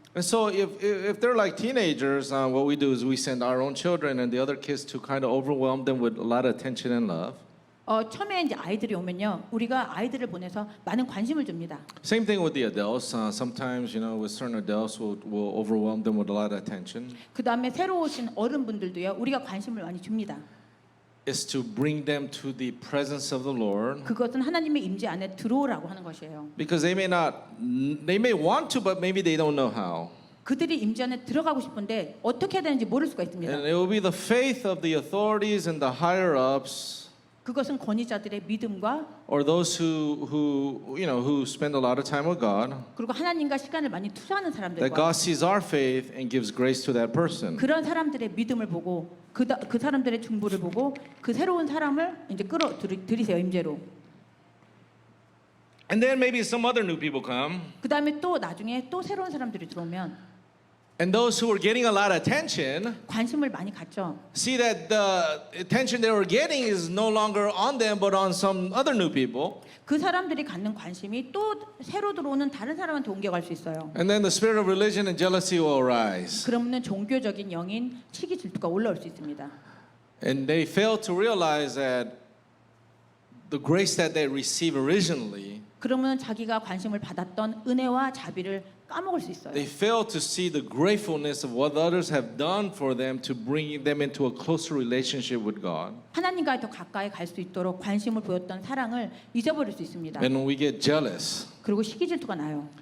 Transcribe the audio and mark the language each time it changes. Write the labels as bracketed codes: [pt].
[en] And so if they're like teenagers, what we do is we send our own children and the other kids to kind of overwhelm them with a lot of attention and love. [ko] 처음에 이제 아이들이 오면요, 우리가 아이들을 보내서 많은 관심을 줍니다. [en] Same thing with the adults. Sometimes, with certain adults, we'll overwhelm them with a lot of attention. [ko] 그 다음에 새로 오신 어른분들도요, 우리가 관심을 많이 줍니다. [en] It's to bring them to the presence of the Lord. [ko] 그것은 하나님의 임재 안에 들어오라고 하는 것이에요. [en] Because they may want to, but maybe they don't know how. [ko] 그들이 임재 안에 들어가고 싶은데 어떻게 해야 되는지 모를 수가 있습니다. [en] And it will be the faith of the authorities and the higher ups, [ko] 그것은 권위자들의 믿음과 [en] or those who spend a lot of time with God, [ko] 그리고 하나님과 시간을 많이 투자하는 [en] that [ko] 사람들과 [en] God sees our faith and gives grace to that person. [ko] 그런 사람들의 믿음을 보고 그 사람들의 중보를 보고 그 새로운 사람을 이제 끌어들이세요 임재로. [en] And then maybe some other new people come, [ko] 그 다음에 또 나중에 또 새로운 사람들이 들어오면 [en] and those who are getting a lot of attention [ko] 관심을 많이 갖죠. [en] see that the attention they were getting is no longer on them but on some other new people. [ko] 그 사람들이 갖는 관심이 또 새로 들어오는 다른 사람한테 옮겨갈 수 있어요. [en] And then the spirit of religion and jealousy will arise. [ko] 그러면 종교적인 영인 시기 질투가 올라올 수 있습니다. [en] And they fail to realize that the grace that they received originally, [ko] 그러면 자기가 관심을 받았던 은혜와 자비를 까먹을 수 있어요. [en] they fail to see the gratefulness of what others have done for them to bring them into a closer relationship with God. [ko] 하나님과 더 가까이 갈 수 있도록 관심을 보였던 사랑을 잊어버릴 수 있습니다. [en] And when we get jealous. [ko] 그리고 시기 질투가 나요.